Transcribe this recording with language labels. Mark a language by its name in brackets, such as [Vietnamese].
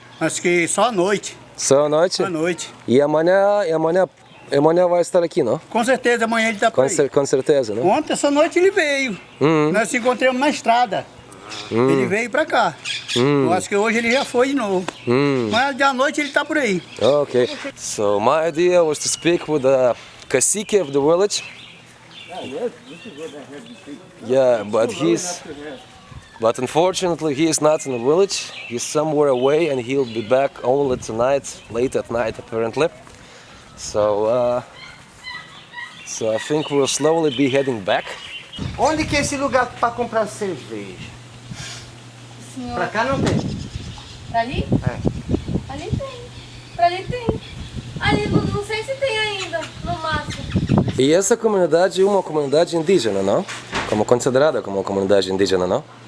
[Portuguese] Acho que só à noite. Só à noite? À noite. E amanhã vai estar aqui, não? Com certeza amanhã ele tá por aí. Com certeza, não? Ontem, essa noite ele veio. Nós se encontramos na estrada. Ele veio pra cá. Eu acho que hoje ele já foi de novo. Mas à noite ele tá por aí. [English] Okay. So my idea was to speak with the cacique of the village. Yeah, but unfortunately he is not in the village. He's somewhere away and he'll be back only tonight, late at night apparently. So I think we'll slowly be heading back. [Portuguese] Onde que é esse lugar para comprar cerveja? Senhor. Pra cá não tem. Pra ali? É. Ali tem. Pra ali tem. Ali não sei se tem ainda, no máximo. E essa comunidade é uma comunidade indígena, não? Como considerada como uma comunidade indígena, não?